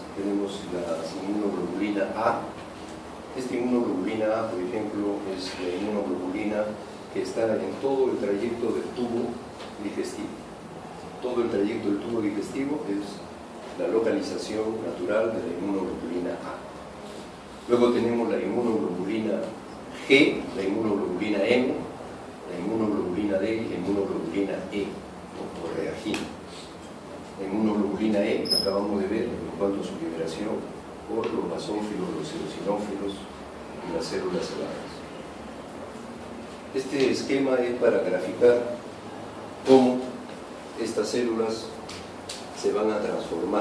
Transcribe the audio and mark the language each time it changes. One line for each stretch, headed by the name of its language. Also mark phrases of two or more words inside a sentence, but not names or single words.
Spanish: Tenemos la inmunoglobulina A. Esta inmunoglobulina A, por ejemplo, es la inmunoglobulina que está en todo el trayecto del tubo digestivo. Todo el trayecto del tubo digestivo es la localización natural de la inmunoglobulina A. Luego tenemos la inmunoglobulina G, la inmunoglobulina M, la inmunoglobulina D y la inmunoglobulina E, o reagina. La inmunoglobulina E, acabamos de ver en cuanto a su liberación por los basófilos, los eosinófilos y las células cebadas. Este esquema es para graficar cómo estas células se van a transformar.